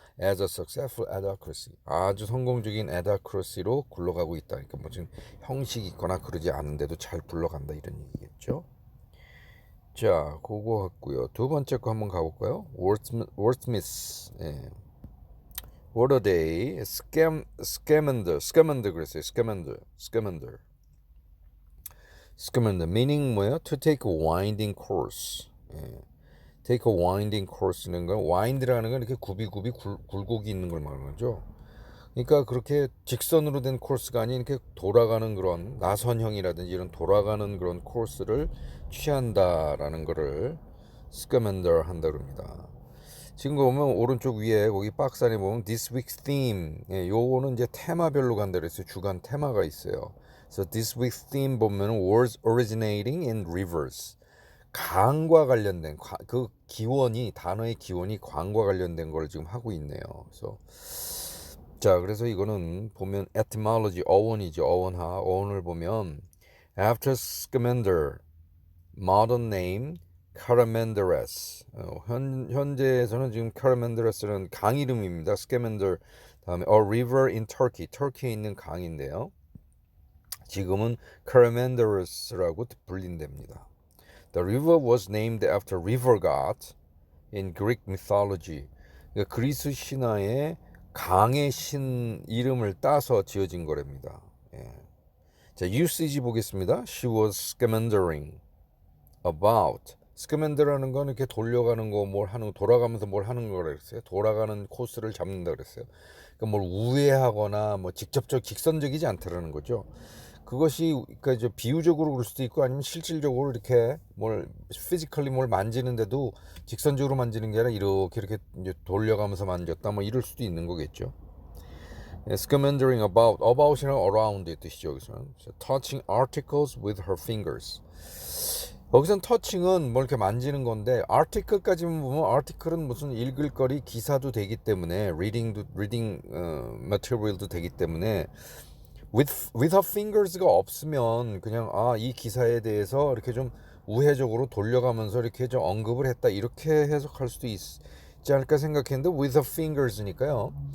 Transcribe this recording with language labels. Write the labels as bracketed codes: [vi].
[en] as a successful adhocracy, [ko] 아주 성공적인 adhocracy로 굴러가고 있다. 그러니까 뭐 지금 형식이 있거나 그러지 않은데도 잘 굴러간다 이런 얘기겠죠. 자, 그거 같고요. 두 번째 거 한번 가볼까요? [en] Wordsmith. 예. What a day. [ko] scamander 그랬어요. scamander meaning 뭐예요? [en] To take a winding course. [ko] 예. [en] take a winding course [ko] 는 건, wind라는 건 이렇게 굽이 굴곡이 있는 걸 말하는 거죠. 그러니까 그렇게 직선으로 된 코스가 아닌 이렇게 돌아가는 그런 나선형이라든지 이런 돌아가는 그런 코스를 취한다라는 거를 스커맨더 한다 그럽니다. 지금 보면 오른쪽 위에 거기 박스 안에 보면 [en] This Week's Theme, [ko] 요거는 이제 테마별로 간다 그랬어요. 주간 테마가 있어요. 그래서 [en] This Week's Theme [ko] 보면 [en] Words Originating in Rivers, [ko] 강과 관련된 그 기원이, 단어의 기원이 강과 관련된 걸 지금 하고 있네요. 그래서 자, 그래서 이거는 보면 etymology 어원이죠. 어원을 보면 [en] after Scamander modern name Caramanderes. [ko] 현재에서는 지금 Caramanderes는 강 이름입니다. [en] Scamander [ko] 다음에 [en] a river in Turkey. [ko] 터키에 있는 강인데요. 지금은 Caramanderes라고 불린답니다. [en] The river was named after river god in Greek mythology. [ko] 그러니까 그리스 신화의 강의 신 이름을 따서 지어진 거랍니다. 예. 자, usage 보겠습니다. [en] She was scamandering about. [ko] 스캐맨더라는 건 이렇게 돌려가는 거, 돌아가면서 뭘 하는 거라 그랬어요. 돌아가는 코스를 잡는다 그랬어요. 그러니까 뭘 우회하거나 뭐 직선적이지 않다라는 거죠. 그것이 그러니까 이제 비유적으로 그럴 수도 있고 아니면 실질적으로 이렇게 뭘 피지컬리 뭘 만지는데도 직선적으로 만지는 게 아니라 이렇게 이제 돌려가면서 만졌다 뭐 이럴 수도 있는 거겠죠. Scamandering about이랑 around의 뜻이죠. 여기서는 [en] touching articles with her fingers. [ko] 여기선 터칭은 뭘 이렇게 만지는 건데 article까지만 보면 article은 무슨 읽을 거리 기사도 되기 때문에 reading material도 되기 때문에 [en] with her fingers [ko] 가 없으면 그냥 이 기사에 대해서 이렇게 좀 우회적으로 돌려가면서 이렇게 좀 언급을 했다 이렇게 해석할 수도 있지 않을까 생각했는데 with her fingers니까요.